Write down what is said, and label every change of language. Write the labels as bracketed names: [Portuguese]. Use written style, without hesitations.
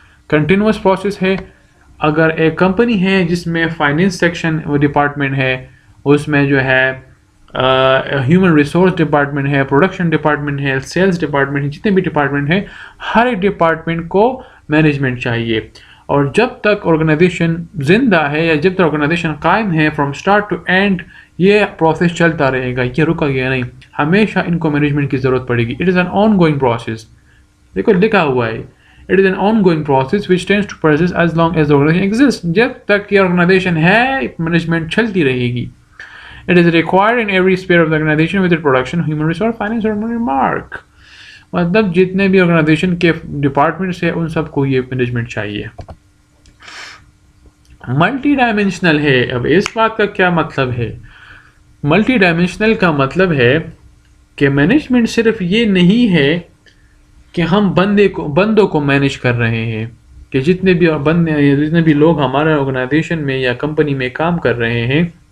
[Urdu] Continuous process ہے. اگر ایک کمپنی ہے جس میں فائنینس سیکشن ڈپارٹمنٹ ہے، اس میں جو ہے ہیومن ریسورس ڈپارٹمنٹ ہے، پروڈکشن ڈپارٹمنٹ ہے، سیلز ڈپارٹمنٹ ہے، جتنے بھی ڈپارٹمنٹ ہیں، ہر ایک ڈپارٹمنٹ کو مینجمنٹ چاہیے. اور جب تک آرگنائزیشن زندہ ہے یا جب تک آرگنائزیشن قائم ہے، [English] from start to end [Urdu] یہ پروسیس چلتا رہے گا، یہ رکا گیا نہیں. ہمیشہ ان کو مینجمنٹ کی ضرورت پڑے گی. [English] It is an ongoing process. [Urdu] دیکھو لکھا ہوا ہے [English] It is an ongoing process which tends to persist as long as the organization exists. [Urdu] جب تک یہ organization ہے management چلتی رہے گی. [English] It is required in every sphere of the organization with its production, human resource, finance or remark. [Urdu] مطلب جتنے بھی organization کے departments ہیں ان سب کو یہ management چاہیے. ملٹی ڈائمینشنل ہے. اب اس بات کا کیا مطلب ہے؟ ملٹی ڈائمینشنل کا مطلب ہے کہ مینجمنٹ صرف یہ نہیں ہے کہ ہم بندوں کو مینیج کر رہے ہیں کہ جتنے بھی لوگ ہمارے آرگنائزیشن میں یا کمپنی میں کام کر رہے ہیں